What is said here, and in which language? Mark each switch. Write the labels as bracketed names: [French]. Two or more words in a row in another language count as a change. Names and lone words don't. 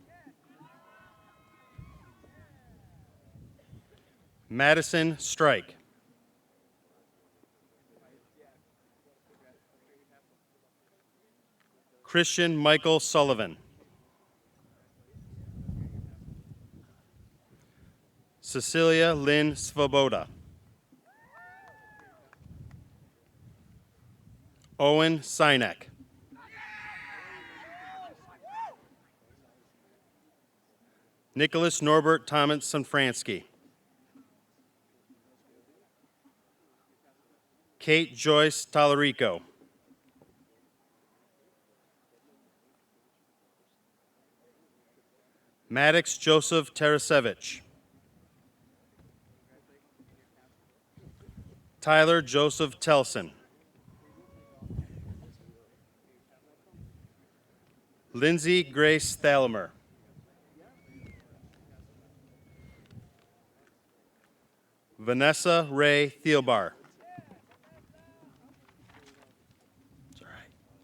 [English] Madison Strike. Christian Michael Sullivan. Cecilia Lynn Svoboda. Owen Sinek. Nicholas Norbert Thomas Sanfransky. Kate Joyce Talarico. Maddox Joseph Tarasevich. Tyler Joseph Telson. Lindsay Grace Thalamer. Vanessa Ray Thielbar. It's all right.